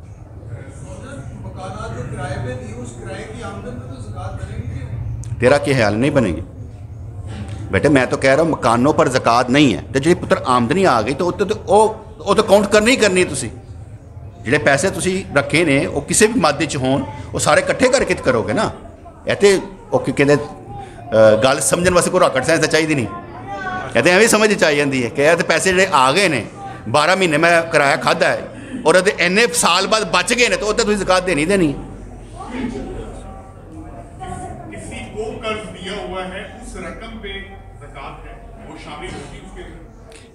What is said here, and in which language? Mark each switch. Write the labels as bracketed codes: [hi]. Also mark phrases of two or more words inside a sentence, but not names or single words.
[ur] تیرا کیا خیال نہیں بنے گی بیٹے, میں تو کہہ رہا ہوں مکانوں پر زکوٰۃ نہیں ہے. [pa] تو جی پتر آمدنی آ گئی تو وہ تو کاؤنٹ کرنی ہی کرنی. تسی جڑے پیسے تسی رکھے نے وہ کسی بھی مادے چ ہون وہ سارے کٹھے کر کے کرو گے نا. ایتے وہ کہتے گل سمجھن واسطے کوئی [en] راکٹ سائنس [pa] چاہیے نہیں. کہتے ہیں بھی سمجھ چاہیے جاتی ہے کہ پیسے جڑے آ گئے نے 12 مہینے میں کرایہ کھادا ہے اور اینے سال بعد بچ گئے نے تو تسی زکوٰۃ دینی دینی. [ur] کسی کو قرض دیا ہوا ہے اس رقم پہ زکوٰۃ ہے وہ شامل ہوتی ہے اس کے.